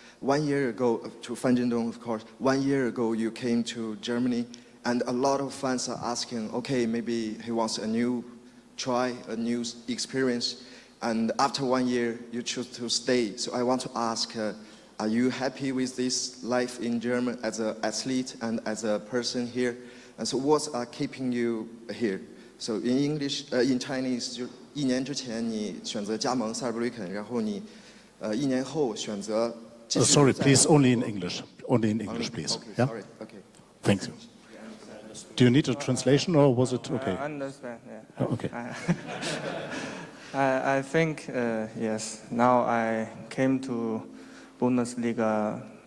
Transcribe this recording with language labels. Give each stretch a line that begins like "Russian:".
English: 1 year ago, to Phan振東, of course, 1 year ago you came to Germany, and a lot of fans are asking, okay, maybe he wants a new try, a new experience. And after 1 year, you choose to stay. So I want to ask, are you happy with this life in Germany as an athlete and as a person here? And so what's keeping you here? So in English, in Chinese,
Chinese: 就1年之前你选择加盟塞尔布吕肯，然后你1年后选择。
English: Sorry, please, only in English. Only in English, please. Okay, yeah? sorry. Okay. Thank you. Do you need a translation, or was it okay? I understand. Yeah. Oh, okay. I think, yes, now I came to Bundesliga.